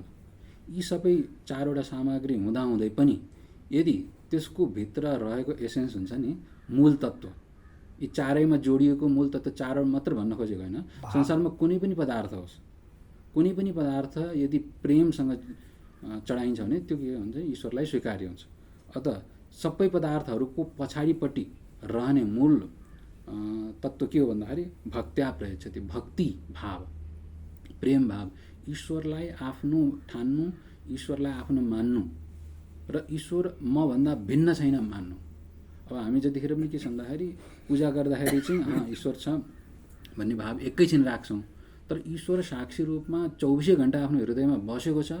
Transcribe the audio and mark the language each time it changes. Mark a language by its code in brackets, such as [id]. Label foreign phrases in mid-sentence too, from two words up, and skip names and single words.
[ne] यी सबै 4वटा सामग्री हुँदाहुँदै पनि यदि त्यसको भित्र रहेको एसेन्स हुन्छ नि, मूल तत्त्व, यी 4मा जोडिएको मूल तत्त्व 4 मात्र भन्न खोजेको होइन। संसारमा कुनै पनि पदार्थ होस्, कुनै पनि पदार्थ यदि प्रेमसँग चढाइन्छ भने त्यो के हुन्छ, ईश्वरलाई स्वीकार्य हुन्छ। अत सबै पदार्थहरूको पछाडिपट्टि रहने मूल तत्त्व के हो भन्दाखेरि [sa] भक्त्या प्रयच्छति, [ne] भक्ति भाव, प्रेम भाव, ईश्वरलाई आफ्नो ठान्नु, ईश्वरलाई आफ्नो मान्नु र ईश्वर म भन्दा भिन्न छैन मान्नु। अब हामी जतिखेर पनि के छ भन्दाखेरि पूजा गर्दाखेरि चाहिँ ईश्वर छ भन्ने भाव एकैछिन राख्छौँ, तर ईश्वर साक्षी रूपमा 24 घण्टा आफ्नो हृदयमा बसेको छ।